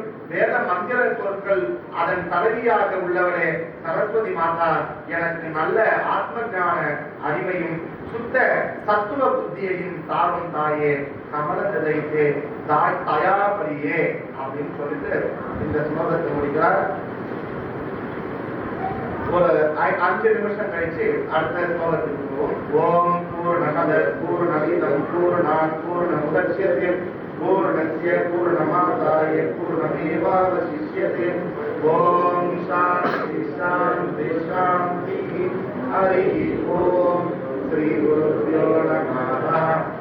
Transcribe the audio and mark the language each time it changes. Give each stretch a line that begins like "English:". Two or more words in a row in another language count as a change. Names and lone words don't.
Tamil: வேத மந்திர சொற்கள் அதன் தலைவியாக உள்ளவரே சரஸ்வதி மாதா எனக்கு நல்ல ஆத்ம ஞான அறிவையும் சுத்த சத்துவ புத்தியையும் தாரும் தாயே கமலஜதைத்தே தயாபரியே அப்படின்னு சொல்லிட்டு இந்த ஸ்லோகத்தை முடிக்கிறார். ஒரு 5 நிமிஷம் கழிச்சு அடுத்த ஸ்லோகத்துக்கு போவோம்.
Sanskrit: ओम् पूर्णमदः पूर्णमिदं पूर्णात् पूर्णमुदच्यते पूर्णस्य पूर्णमादाय पूर्णमेवावशिष्यते. ओम् शान्तिः शान्तिः शान्तिः. हरि ओम्। श्री गुरुभ्यो நமः.